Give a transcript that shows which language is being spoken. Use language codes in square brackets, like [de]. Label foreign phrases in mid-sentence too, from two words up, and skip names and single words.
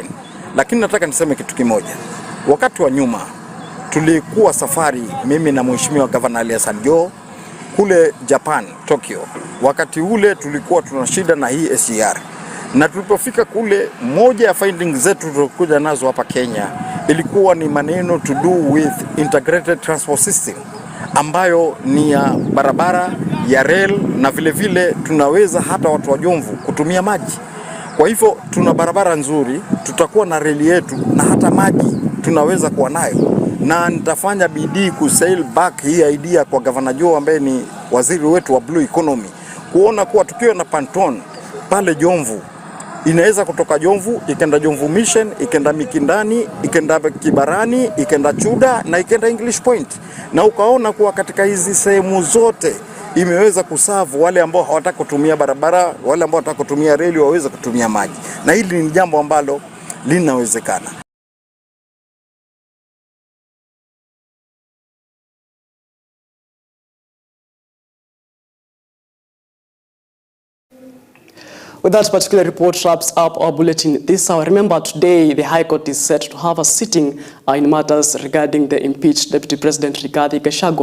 [sw] Lakini nataka niseme kitu kimoja. Wakati wa nyuma tulikuwa safari mimi na mheshimiwa Governor Alias Joe kule Japan, Tokyo. Wakati ule tulikuwa tuna shida na hii SGR. Na tulipofika kule, moja ya findings zetu tulikuja nazo hapa Kenya ilikuwa ni maneno [en] to do with integrated transport system, [sw] ambayo ni ya barabara, ya rail, na vile vile tunaweza hata watu wa Jomvu kutumia maji. Kwa hivyo tuna barabara nzuri, tutakuwa na reli yetu, na hata maji tunaweza kuwa nayo. Na nitafanya bidii kusail back hii idea kwa Governor Joe ambaye ni waziri wetu wa [en] blue economy, [sw] kuona kuwa tukiwa na Panton pale Jomvu inaweza kutoka Jomvu ikenda Jomvu Mission, ikenda Mikindani, ikenda Kibarani, ikenda Chuda na ikenda English Point. Na ukaona kuwa katika hizi sehemu zote imeweza kusavu wale ambao hawataka kutumia barabara, wale ambao hawataka kutumia reli waweze kutumia maji. Na hili ni jambo ambalo linawezekana. [en] With that particular report wraps up our bulletin this hour. Remember, today the High Court is set to have a sitting in matters regarding the impeached Deputy President Rigathi Gachagua.